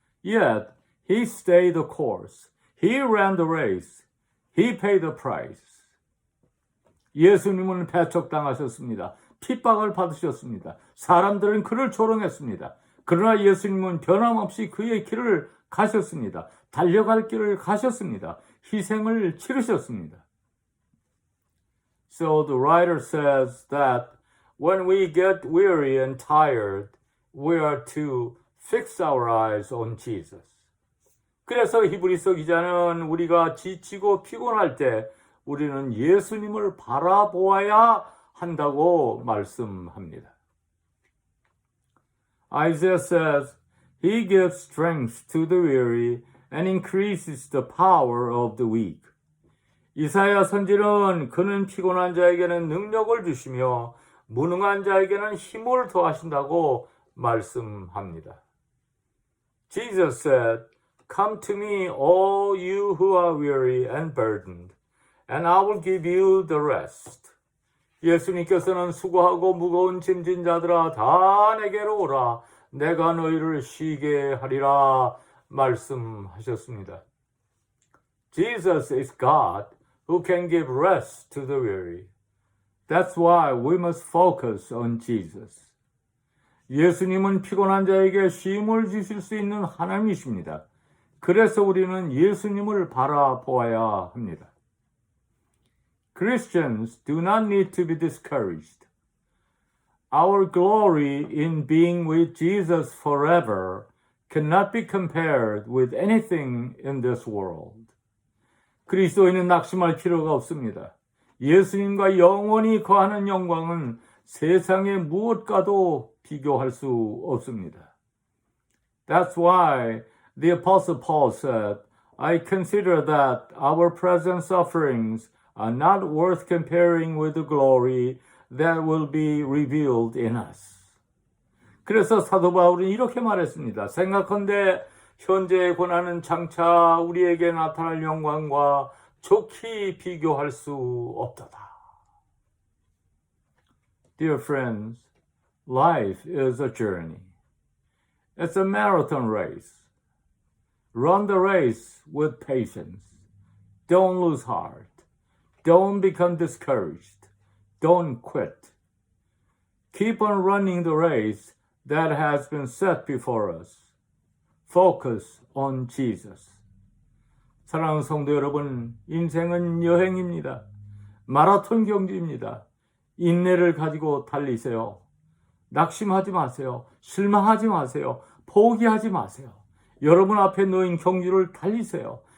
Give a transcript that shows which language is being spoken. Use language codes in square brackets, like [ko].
[en] Yet he stayed the course. He ran the race. He paid the price. [ko] 예수님은 배척당하셨습니다. 핍박을 받으셨습니다. 사람들은 그를 조롱했습니다. 그러나 예수님은 변함없이 그의 길을 가셨습니다. 달려갈 길을 가셨습니다. 희생을 치르셨습니다. [en] So the writer says that when we get weary and tired, we are to fix our eyes on Jesus. [ko] 그래서 히브리서 기자는 우리가 지치고 피곤할 때 우리는 예수님을 바라보아야 한다고 말씀합니다. [en] Isaiah says, He gives strength to the weary and increases the power of the weak. [ko] 이사야 선지는 그는 피곤한 자에게는 능력을 주시며 무능한 자에게는 힘을 더하신다고 말씀합니다. [en] Jesus said, Come to me, all you who are weary and burdened, and I will give you the rest. [ko] 예수님께서는 수고하고 무거운 짐진 자들아 다 내게로 오라. 내가 너희를 쉬게 하리라 말씀하셨습니다. [en] Jesus is God who can give rest to the weary. That's why we must focus on Jesus. [ko] 예수님은 피곤한 자에게 쉼을 주실 수 있는 하나님이십니다. 그래서 우리는 예수님을 바라보아야 합니다. [en] Christians do not need to be discouraged. Our glory in being with Jesus forever cannot be compared with anything in this world. [ko] 그리스도인은 낙심할 필요가 없습니다. 예수님과 영원히 거하는 영광은 세상의 무엇과도 비교할 수 없습니다. [en] That's why the Apostle Paul said, I consider that our present sufferings are not worth comparing with the glory that will be revealed in us. [ko] 그래서 사도 바울은 이렇게 말했습니다. 생각컨대 현재의 고난은 장차 우리에게 나타날 영광과 좋게 비교할 수 없도다. [en] Dear friends, life is a journey. It's a marathon race. Run the race with patience. Don't lose heart. Don't become discouraged. Don't quit. Keep on running the race that has been set before us. Focus on Jesus. [ko] 사랑하는 성도 여러분, 인생은 여행입니다. 마라톤 경기입니다. 인내를 가지고 달리세요. 낙심하지 마세요. 실망하지 마세요. 포기하지 마세요. 여러분 앞에 놓인 경주를 달리세요.